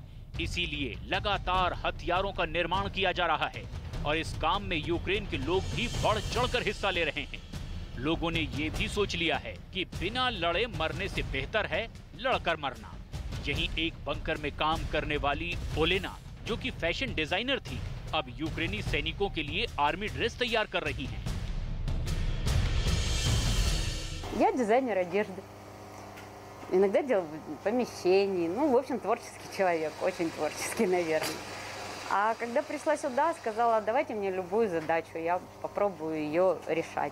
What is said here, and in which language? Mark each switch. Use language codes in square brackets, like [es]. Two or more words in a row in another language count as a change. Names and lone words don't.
[hi] इसीलिए लगातार हथियारों का निर्माण किया जा रहा है, और इस काम में यूक्रेन के लोग भी बढ़ चढ़कर हिस्सा ले रहे हैं। लोगों ने ये भी सोच लिया है कि बिना लड़े मरने से बेहतर है लड़कर मरना। यहीं एक बंकर में काम करने वाली ओलेना, जो कि फैशन डिजाइनर थी, अब यूक्रेनी सैनिकों के लिए आर्मी ड्रेस तैयार कर रही हैं। [ru] Я дизайнер одежды. Иногда делал помещений. Ну, в общем, творческий человек, очень творческий, наверное. А когда пришла сюда, сказала, давайте мне любую задачу, я попробую ее решать.